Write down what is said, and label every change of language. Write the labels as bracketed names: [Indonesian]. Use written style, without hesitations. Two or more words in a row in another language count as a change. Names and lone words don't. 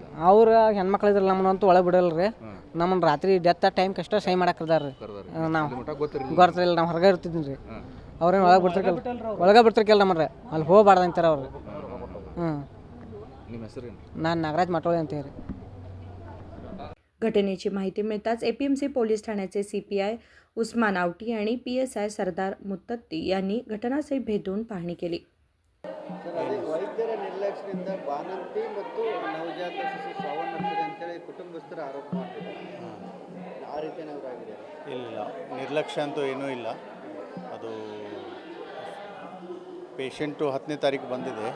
[Kannada] ಅವ್ರು ಹೆಣ್ಮಕ್ಳು ಇದ್ರಲ್ಲ ನಮ್ಮನ್ನಂತೂ ಒಳಗೆ ಬಿಡಲ್ಲ ರೀ. ನಮ್ಮನ್ನು ರಾತ್ರಿ [English] death time [Kannada] ಕಷ್ಟ ಸೈ ಮಾಡಾಕದಾರ ರೀ. ನಾವು ಗೊತ್ತಿರಲಿಲ್ಲ ನಾವು ಹೊರಗೆ ಇರ್ತಿದ್ದೀನಿ ರೀ. ಅವ್ರೇನು ಒಳಗೆ ಬಿಡ್ತಿರ್ಕಲ್ಲ ನಮ್ಮನ್ರಿ ಅಲ್ಲಿ ಹೋಗ್ಬಾರ್ದು ಅಂತಾರೆ ಅವ್ರು. ನಿಮ್ಮ ಹೆಸರೇನು? ನಾನು ನಾಗರಾಜ್ ಮಟೋಳಿ ಅಂತ ಹೇಳಿ. [Marathi] घटनेची माहिती मिळताच एपीएमसी पोलीस ठाण्याचे CPI उस्मान आवटी आणि PSI सरदार मुत्तत्ती यांनी घटनास्थळी भेट देऊन पाहणी केली. [Kannada] ವೈದ್ಯರ ನಿರ್ಲಕ್ಷ್ಯದಿಂದ ಬಾಣಂತಿ ಮತ್ತು ನವಜಾತ ಶಿಶು ಸಾವನ್ನಪ್ಪಿದೆ ಅಂತೇಳಿ ಕುಟುಂಬಸ್ಥರು ಆರೋಪ ಮಾಡ್ತಿದ್ದಾರೆ. ಆ ರೀತಿ ಏನಾದರೂ ಆಗಿದೆ? ಇಲ್ಲ ನಿರ್ಲಕ್ಷ್ಯ ಅಂತೂ ಏನೂ ಇಲ್ಲ. ಅದು ಪೇಷಂಟು 10ನೇ ತಾರೀಕು ಬಂದಿದೆ.